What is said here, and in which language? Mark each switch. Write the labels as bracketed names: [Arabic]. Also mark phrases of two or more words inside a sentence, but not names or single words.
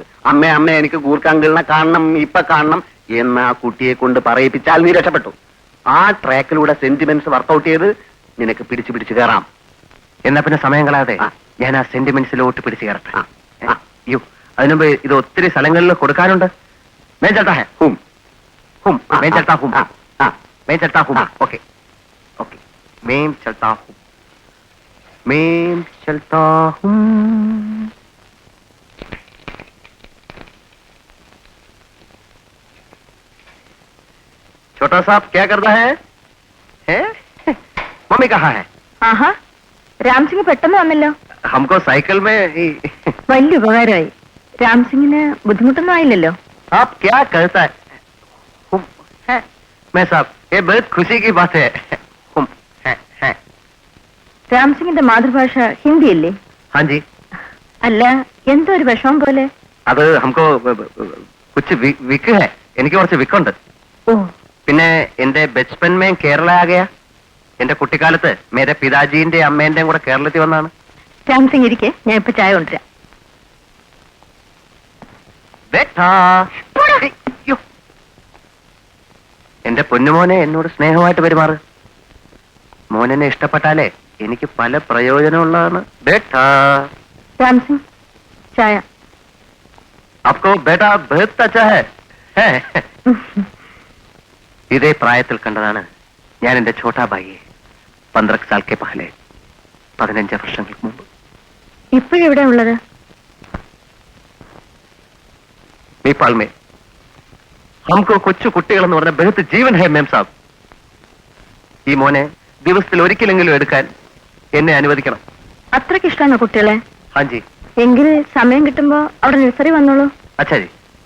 [Malayalam] അമ്മ എനിക്ക് ഗൂർഖാങ്കിളിനെ കാണണം, ഇപ്പൊ കാണണം എന്ന് ആ കുട്ടിയെ കൊണ്ട് പറയിപ്പിച്ചാൽ നീ രക്ഷപ്പെട്ടു. ആ ട്രാക്കിലൂടെ സെന്റിമെന്റ്സ് വർക്കൗട്ട് ചെയ്ത് നിനക്ക് പിടിച്ചു കയറാം. എന്നാ പിന്നെ സമയം കളയാതെ ഞാൻ ആ സെന്റിമെന്റ്സിലോട്ട് പിടിച്ചു കയറട്ടെ. അയ്യോ, അതിനുമ്പ് ഇത് ഒത്തിരി സ്ഥലങ്ങളിൽ കൊടുക്കാനുണ്ട്. [Hindi] मैं चलता है हुम मैं चलता हूँ मैं चलता हूँ ओके ओके मैं चलता हूँ छोटा साहब क्या करता है? मम्मी कहाँ है? [Malayalam] ആഹാ, രാംസിംഗ് പെട്ടെന്ന് വന്നല്ലോ. [Hindi] हमको साइकिल में [Malayalam] വലിയ ഉപകാരമായി. രാംസിംഗിന് ബുദ്ധിമുട്ടൊന്നും ആയില്ലല്ലോ. [Hindi] आप क्या करता है? मैं साहब ये बहुत खुशी की बात है. [Malayalam] രാംസിംഗിന്റെ മാതൃഭാഷ ഹിന്ദിയല്ലേ? [Hindi] हाँ जी. [Malayalam] അല്ല, എന്തോ ഒരു വിഷമം പോലെ. [Hindi] അത് हमको कुछ വിക്ക് है. [Malayalam] എനിക്ക് കുറച്ച് വിക്കുണ്ട്. ഓ, പിന്നെ എന്റെ [Hindi] बचपन में केरल आगया. [Malayalam] എന്റെ കുട്ടിക്കാലത്ത് മേരെ പിതാജീന്റെ അമ്മേന്റെയും കൂടെ കേരളത്തിൽ വന്നാണ്. രാംസിംഗ് ഇരിക്കെ, ഞാൻ ഇപ്പൊ ചായ കൊണ്ടുവരാം. എന്റെ പൊന്നുമോനെ എന്നോട് സ്നേഹമായിട്ട് പെരുമാറ്. മോനെന്നെ ഇഷ്ടപ്പെട്ടാലേ എനിക്ക് പല പ്രയോജനമുള്ളതാണ്. ബേട്ടാ രാംസിംഗ്, ചായ. [Hindi] आपको बेटा बहुत अच्छा है. [Malayalam] ഇതേ പ്രായത്തിൽ കണ്ടതാണ് ഞാൻ എന്റെ ഛോട്ടാ ഭായിയെ [Hindi] 15 सालके पहले, [Malayalam] 15 വർഷങ്ങൾക്ക് മുമ്പ്. ഇപ്പോഴെവിടെ ഉള്ളത്? [Hindi] नेपाल में हमको [Malayalam] കൊച്ചു കുട്ടികളെന്ന് പറഞ്ഞ [Hindi] बहुत जीवन है मेम साब. [Malayalam] ഈ മോനെ ദിവസത്തിൽ ഒരിക്കലെങ്കിലും എടുക്കാൻ എന്നെ അനുവദിക്കണം. അത്രയ്ക്ക് ഇഷ്ടമാണോ കുട്ടികളെ? [Hindi] हाँ जी. [Malayalam] എങ്കിൽ സമയം കിട്ടുമ്പോ അവിടെ നഴ്സറി വന്നോളൂ. [Hindi] अच्छा जी.